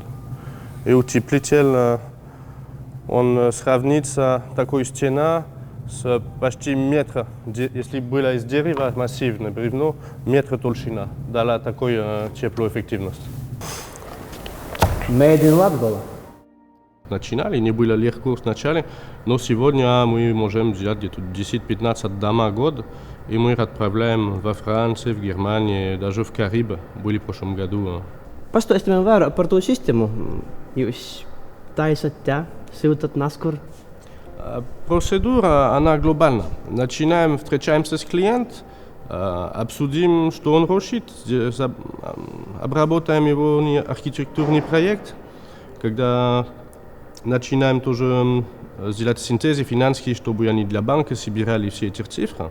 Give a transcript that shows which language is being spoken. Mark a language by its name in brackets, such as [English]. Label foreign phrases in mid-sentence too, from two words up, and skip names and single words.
[Russian] И утеплитель, он сравнится, такой стена с почти метра, если было из дерева массивное бревно, метр толщина, дала такую теплую эффективность. [English] Made in Latgola. [Russian] Начинали, не было легко сначала, но сегодня мы можем сделать где-то 10-15 дома в год, и мы отправляем во Францию, в Германию, даже в Карибы, были в прошлом году. [Latvian] Pastāstīsim vairāk par to sistēmu. Jūs taisat te, sūtat насkur. [Russian] Процедура, она глобальна. Начинаем, встречаемся с клиентом, обсудим, что он хочет, обработаем его архитектурный проект, когда начинаем тоже сделать синтезы финансовые, чтобы они для банка собирали все эти цифры.